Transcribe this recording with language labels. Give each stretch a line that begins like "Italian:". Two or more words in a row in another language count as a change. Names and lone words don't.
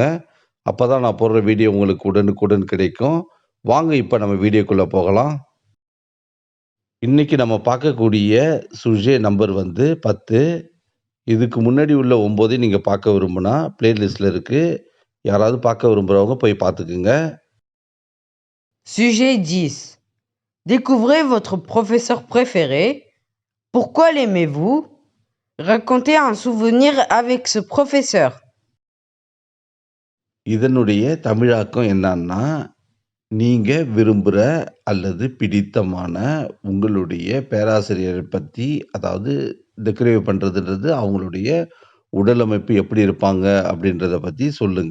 Tamil: அப்பதான் நான் போடுற வீடியோ உங்களுக்கு உடனுக்குடன் கிடைக்கும். வாங்க இப்ப நம்ம வீடியோக்குள்ள போகலாம். இன்னைக்கு நம்ம பார்க்கக்கூடிய சுஜே நம்பர் வந்து 10. இதுக்கு முன்னாடி உள்ள 9 நீங்க பார்க்க விரும்புனா, பிளேலிஸ்ட்ல இருக்கு. யாராவது பார்க்க விரும்புறவங்க போய் பார்த்துக்குங்க.
French: Sujet 10. Découvrez votre professeur préféré. Pourquoi l'aimez-vous? Racontez un souvenir avec ce professeur.
Tamil: இதனுடைய தமிழாக்கம் என்னன்னா, நீங்க விரும்புற அல்லது பிடித்தமான உங்களுடைய பேராசிரியரை பத்தி, அதாவது டிஸ்கிரைப் பண்றதுன்றது அவங்களுடைய உடலமைப்பு எப்படி இருப்பாங்க அப்படின்றத பத்தி சொல்லுங்க.